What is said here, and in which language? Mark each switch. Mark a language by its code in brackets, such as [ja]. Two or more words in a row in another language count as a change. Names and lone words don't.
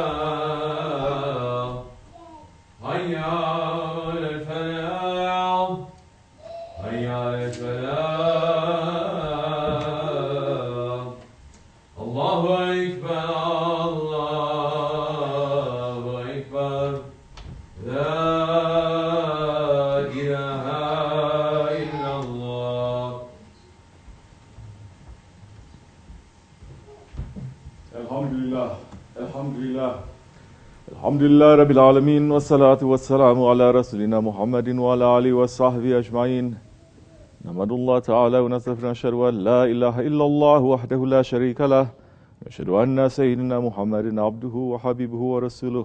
[ar] حي على الفلاح حي على الفلاح الله أكبر الله أكبر لا إله إلا الله. الحمد لله، الحمد لله. الحمد لله رب العالمين والصلاة والسلام على رسولنا محمد وعلى آله وصحبه أجمعين. نحمد الله تعالى ونستغفره ونشهد أن لا إله إلا الله وحده لا شريك له ونشهد أن سيدنا محمدا عبده وحبيبه ورسوله.